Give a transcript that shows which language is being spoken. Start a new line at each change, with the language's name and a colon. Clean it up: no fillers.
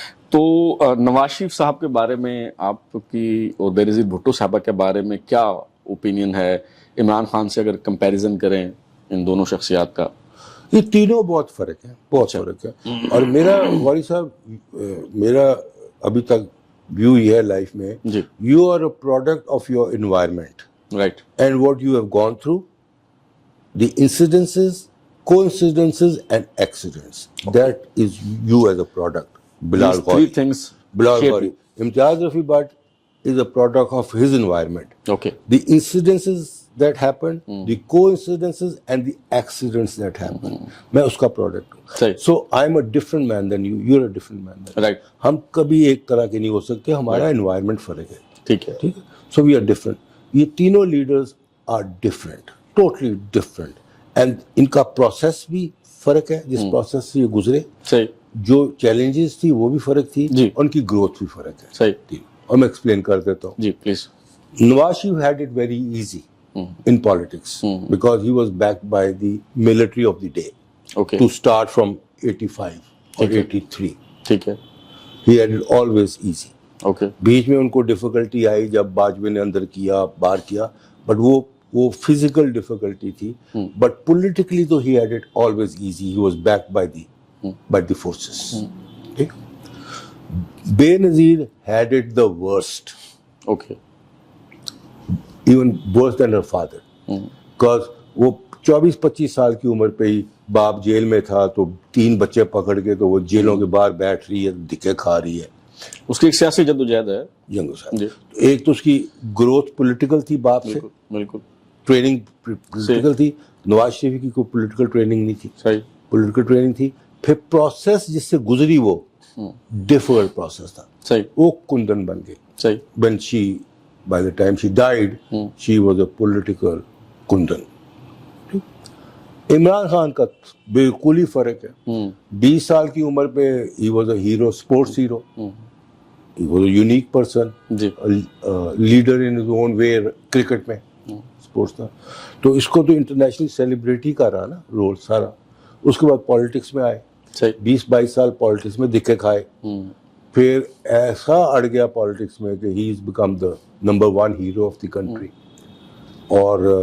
Urdu: تو نواز شریف صاحب کے بارے میں آپ کی اور بینظیر بھٹو صاحبہ کے بارے میں کیا اوپینین ہے, عمران خان سے اگر کمپیریزن کریں ان دونوں شخصیات کا؟ یہ تینوں بہت فرق ہے, بہت فرق ہے. اور میرا غوری صاحب, میرا ابھی تک ویو یہ ہے لائف میں,
English: You are a product of your environment. Right. And what you have gone through, the incidences, coincidences and accidents. That is you as a product. Bilal These three things shape you. Imtiaz Rafi Bhatt is a product of his environment. Okay. The incidences that happen, the coincidences and the accidents that happen.
Urdu: میں اس کا product ہوں.
English: So I'm a different man than you. You're a different man than me. Right.
Urdu: ہم کبھی ایک طرح کے نہیں ہو سکتے, ہمارا environment فرق ہے. ٹھیک ہے. ٹھیک ہے.
English: So we are different.
Urdu: یہ تینوں
English: Leaders are different, totally different.
Urdu: And ان کا پروسیس بھی فرق ہے, جس پروسیس سے یہ گزرے. صحیح. جو چیلنجز تھی وہ بھی فرق تھی, ان کی گروتھ بھی فرق ہے. صحیح. اور میں ایکسپلین کر دیتا ہوں. جی please.
English: Nawaz Sharif had it very easy in politics because he was backed by the military of the day. Okay. To start from 85 or 83.
Urdu: ٹھیک ہے.
English: He had it always easy. Okay.
Urdu: بیچ میں ان کو ڈیفیکلٹی آئی جب باجوے نے اندر کیا, باہر کیا, بٹ وہ فزیکل ڈیفیکلٹی تھی, بٹ پولیٹیکلی تو
English: He had it always easy. He was backed by the forces. ٹھیک. Benazir had it the worst. Okay. Even worse than her father,
Urdu: because وہ 24-25 سال کی عمر پہ ہی باپ جیل میں تھا, تو 3 بچے پکڑ کے تو وہ جیلوں کے باہر بیٹھ رہی ہے, دھکے کھا رہی ہے. اس کی ایک سیاسی جدوجہد ہے. جنگو صاحب, ایک تو اس کی گروتھ پولیٹیکل تھی, باپ سے بالکل ٹریننگ پولیٹیکل تھی. نواز شریف کی کوئی پولیٹیکل ٹریننگ نہیں تھی. صحیح. پولیٹیکل ٹریننگ تھی. پھر پروسیس جس سے گزری وہ ڈیفیکلٹ پروسیس تھا. صحیح. وہ کندن بن گئی. صحیح.
English: when she by the time she died she was a political kundan.
Urdu: Imran Khan کا بالکل ہی فرق ہے.
English: 20
Urdu: سال کی عمر پہ
English: he was a hero, sports hero. He was a unique person, leader in his own way.
Urdu: Cricket میں اسپورٹس تھا, تو اس کو تو انٹرنیشنل سیلیبریٹی کا رہا نا رول سارا. اس کے بعد پالیٹکس میں آئے, 20-22 سال پالیٹکس میں دھکے کھائے. پھر ایسا اڑ گیا پالیٹکس میں کہ
English: He is become the number 1 hero of the country. اور